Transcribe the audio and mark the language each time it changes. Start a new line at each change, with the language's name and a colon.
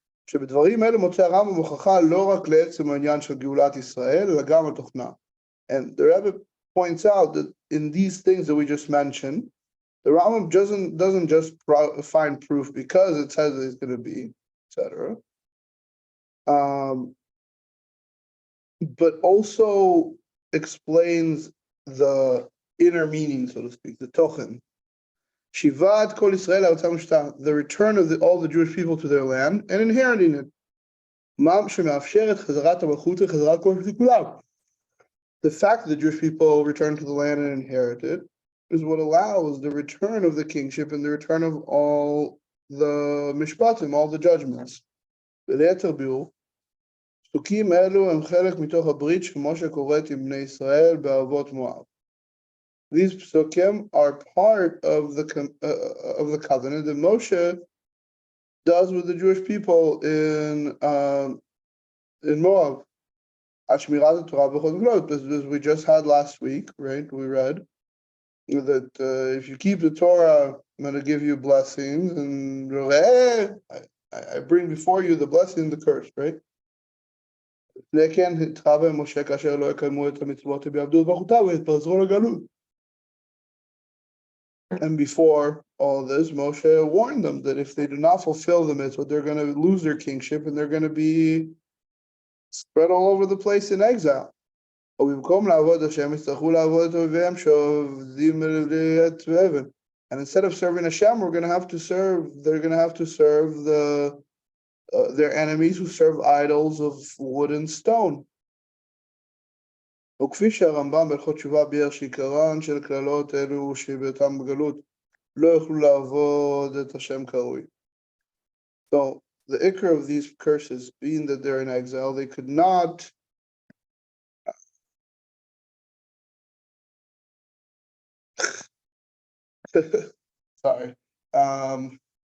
Hebrew: שבדברים אלה מוצא הרמב"ם הוכחה לא רק לעצם העניין של גאולת ישראל, אלא גם התוכנה.
English: And the Rebbe points out that in these things that we just mentioned, the Rambam doesn't just find proof because it says it's going to be, etc. But also explains the inner meaning, so to speak, the tochen.
Hebrew: Shivat Kol Israel Aretzam Shta,
English: the return of all the Jewish people to their land and inheriting it. The fact that the Jewish people return to the land and inherit it is what allows the return of the kingship and the return of all the mishpatim, all the judgments.
Hebrew: פסוקים אלו הם חלק מתוך הברית שמשה כורת עם בני ישראל בערבות מואב.
English: These psukim are part of the covenant that Moshe does with the Jewish people in Moab. As we just had last week, right? We read that if you keep the Torah, I'm going to give you blessings, and I bring before you the blessing and the curse, right?
Hebrew: לפני כן התחייב משה כאשר לא יקיימו את המצוות ויעבדו את מלכותיו ויתפזרו לגלות.
English: And before all this, Moshe warned them that if they do not fulfill the mitzvah, they're going to lose their kingship and they're going to be spread all over the place in exile. And instead of serving Hashem, they're going to have to serve their enemies who serve idols of wood and stone.
Hebrew: וכפי שהרמב"ם בהלכות תשובה ביאר שעיקרן של כללות אלו שבהיותם בגלות לא יוכלו לעבוד את השם כראוי.
English: So the ikar of these curses, being that they're in exile, they could not sorry.